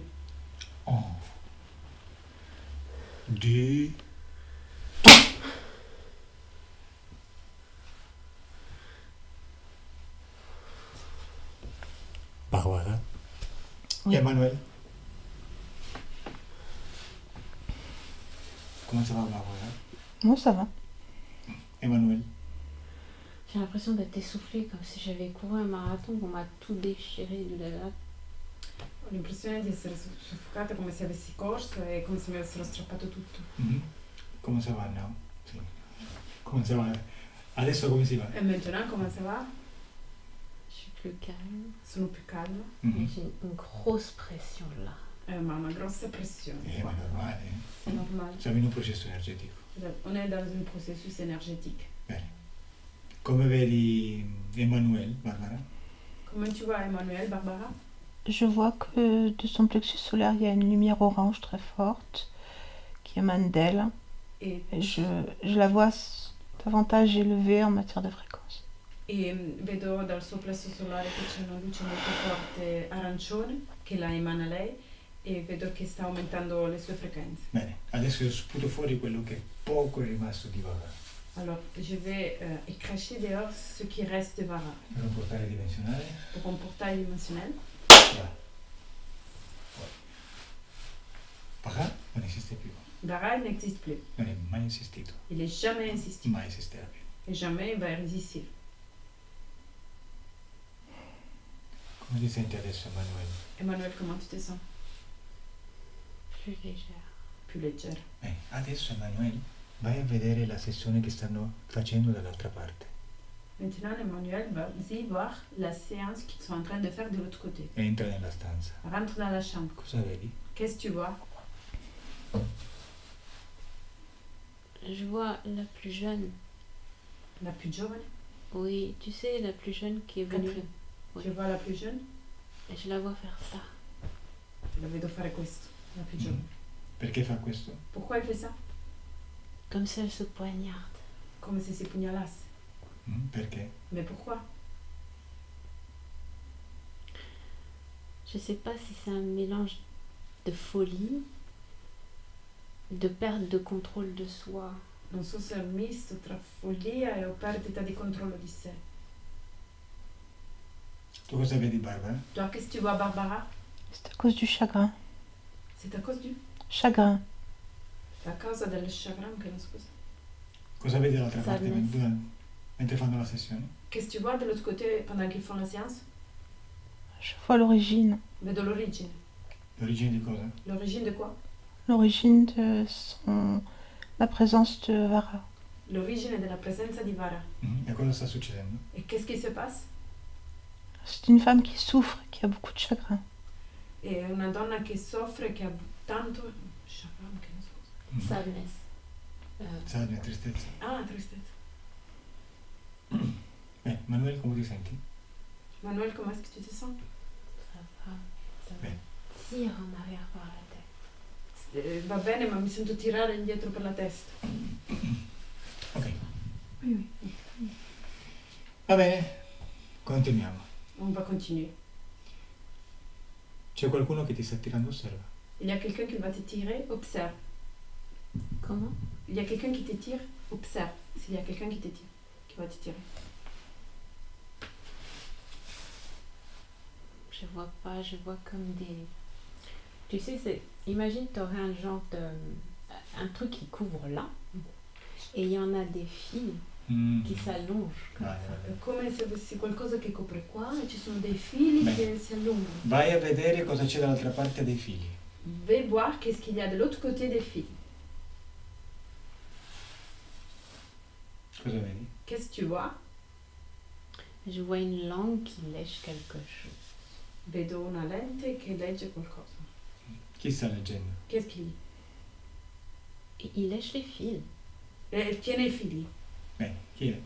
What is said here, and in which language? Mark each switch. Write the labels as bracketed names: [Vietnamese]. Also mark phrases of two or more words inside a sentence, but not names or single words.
[French] 1, 2, Barbara. Oui. Emmanuel. Comment ça va, Barbara? Moi, ça va. Emmanuel. J'ai l'impression d'être essoufflée comme si j'avais couru un marathon, qu'on m'a tout déchiré de là. [Italian] Ho l'impressione di essere soffocata come se avessi corso e come se mi avessero strappato tutto. [French] Mhm. Come ça va now? Sì. Come ça va? [Italian] Adesso come si va? [French] E maintenant, comment ça va? Je suis plus calme. [Italian] Sono più calma, Mhm. [French] J'ai une grosse pression là. [Italian] ma una grossa pressione. Ma è normale. È normale. Siamo in un processo energetico. [French] On est dans un processus énergétique. [Italian] Bene. Come vedi Emmanuel, Barbara? [French] Comment tu vois Emmanuel, Barbara? Je vois que de son plexus solaire, il y a une lumière orange très forte qui émane d'elle. Et, Et je la vois davantage élevée en matière de fréquence. [Italian] e vedo dal suo plesso solare che c'è una luce molto forte arancione che la emana lei e vedo che sta aumentando le sue frequenze. Bene, adesso io sputo fuori quello che poco è rimasto di Barbara. [French] Alors, je vais écracher dehors ce qui reste de Vara [Italian] Per un portale dimensionale. [French] pour un portail dimensionnel. [Italian] Va. Fuori. Barbara non esiste più. [French] Vara il n'existe plus. [Italian] Non è mai esistito. [French] Il n'est jamais existé [Italian] Mai esisterà più. [French] et jamais il va exister. [Italian] Come ti senti adesso, Emanuele? [French] Emmanuel, comment tu te sens? Plus légère. Plus légère. [Italian] Adesso, Emanuele, vai a vedere la sessione che stanno facendo dall'altra parte. [French] Maintenant, Emmanuel, vas-y voir la séance qu'ils sont en train de faire de l'autre côté. [Italian] Entra nella stanza. [French] Rentre dans la chambre. [Italian] Cosa vedi? [French] Qu'est-ce que tu vois? Je vois la plus jeune. La plus jeune? Oui, tu sais, la plus jeune qui est venue. Catherine. Oui. Je vois la plus jeune. Et je la vois faire ça. [Italian] La vedo fare questo. [French] La plus jeune. [Italian] Perché fa questo? [French] Pourquoi elle fait ça? Comme si elle se poignarde. [Italian] Comme si si pugnalasse. Perché? [French] Mais pourquoi? Je sais pas si c'est un mélange de folie, de perte de contrôle de soi. [Italian] Non so se è un misto tra follia e perdita di controllo di sé. Tu cosa vedi, Barbara? [French] Toi, qu'est-ce que tu vois, Barbara? C'est à cause du chagrin. C'est à cause du... Chagrin. [Italian] A causa del chagrin che non scusa. Cosa vedi dall'altra parte [English] Sadness. [Italian] mentre fanno la sessione? [French] Qu'est-ce que tu vois de l'autre côté pendant qu'ils font la séance? Je vois l'origine. [Italian] Vedo l'origine. L'origine di cosa? [French] L'origine de quoi? L'origine de la présence de Vara. [Italian] L'origine della presenza di Vara. E cosa sta succedendo? [French] Et qu'est-ce qui se passe? C'est une femme qui souffre, qui a beaucoup de chagrin. [Italian] È una donna che soffre, che ha tanto chagrin, che non so. [English] Sadness. Sadness, [Italian] tristezza. Ah, tristezza. Manuel, come ti senti? [French] Manuel, comment est-ce que tu te sens? Ça Ben. me tire en arrière par la tête. [Italian] Va bene, ma mi sento tirare indietro per la testa. Ok, [French] Oui. [Italian] va bene, continuiamo. [French] On va continuer. [Italian] C'è qualcuno che ti sta tirando, osserva. [French] Il y a quelqu'un qui va te tirer, observe. Comment? Il y a quelqu'un qui te tire, observe. S'il y a quelqu'un qui te tire, qui va te tirer. Je vois pas, je vois comme des... Tu sais, c'est... Imagine, tu aurais un genre de... Un truc qui couvre là, et il y en a des fils qui s'allongent. [Italian] Vai, vai. È come se avessi qualcosa che copre qua e ci sono dei fili Beh. che si allungano. Vai a vedere cosa c'è dall'altra parte dei fili. [French] Va voir qu'est-ce qu'il y a de l'autre côté des fils. [Italian] Cosa vedi? [French] Qu'est-ce que tu vois? Je vois une langue qui lèche quelque chose. [Italian] Vedo una lente che legge qualcosa. Chi sta leggendo? [French] Qu'est-ce qu'il lit? Et il lèche les fils. [Italian] Tiene i fili. Chi è?